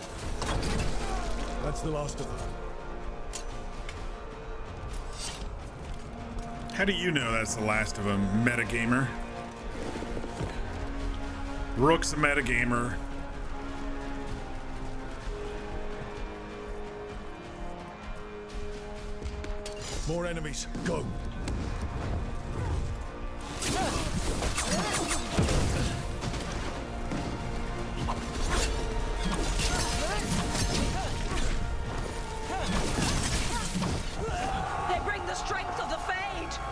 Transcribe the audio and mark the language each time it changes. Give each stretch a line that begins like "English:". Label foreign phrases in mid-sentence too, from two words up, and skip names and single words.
English: That's the last of them. How do you know that's the last of them, metagamer? Rook's a metagamer. More enemies. Go. They bring the strength of the Fade!